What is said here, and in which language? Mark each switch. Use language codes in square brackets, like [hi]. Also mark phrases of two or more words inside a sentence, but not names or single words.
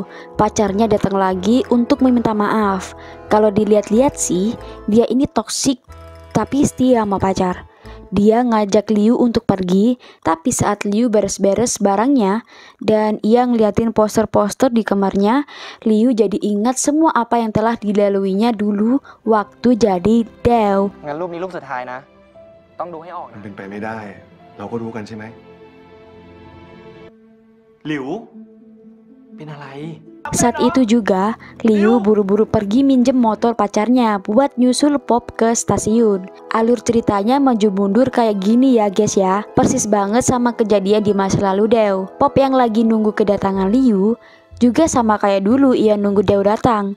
[id] Pacarnya datang lagi untuk meminta maaf. Kalau dilihat-lihat sih, dia ini toksik tapi setia sama pacar. Dia ngajak Liu untuk pergi, tapi saat Liu beres-beres barangnya dan ia ngeliatin poster-poster di kamarnya, Liu jadi ingat semua apa yang telah dilaluinya dulu waktu jadi Deo. [th] งั้นรูปนี้รูปสุดท้ายนะ ต้องดูให้ออก มัน นะ เป็นไปไม่ได้ เราก็รู้กันใช่ไหม หลิว เป็นอะไร [id] Saat itu juga, Liu buru-buru pergi minjem motor pacarnya buat nyusul Pop ke stasiun. Alur ceritanya maju mundur kayak gini ya guys ya. Persis banget sama kejadian di masa lalu Deo. Pop yang lagi nunggu kedatangan Liu juga sama kayak dulu ia nunggu Deo datang.